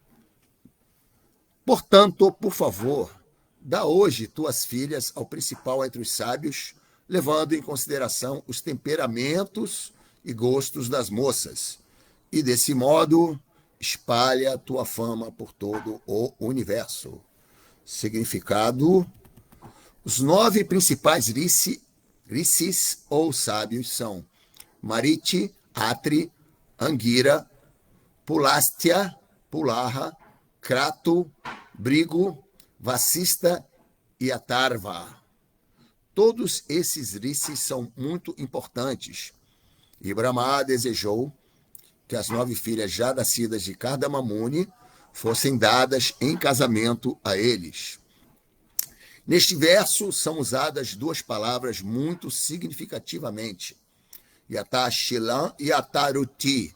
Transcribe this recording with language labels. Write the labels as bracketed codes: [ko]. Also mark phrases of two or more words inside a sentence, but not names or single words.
[pt] Portanto, por favor, dá hoje tuas filhas ao principal entre os sábios, levando em consideração os temperamentos e gostos das moças. E, desse modo, espalha tua fama por todo o universo. Significado: os 9 principais rishis ou sábios são Mariti, Atri, Angira, Pulastya, Pulaha, Krato, Brigo, Vasista e Atarva. Todos esses rishis são muito importantes. E Brahma desejou que as 9 filhas já nascidas de Kardama Muni fossem dadas em casamento a eles. Neste verso são usadas 2 palavras muito significativamente, Yatashilam e Yataruti.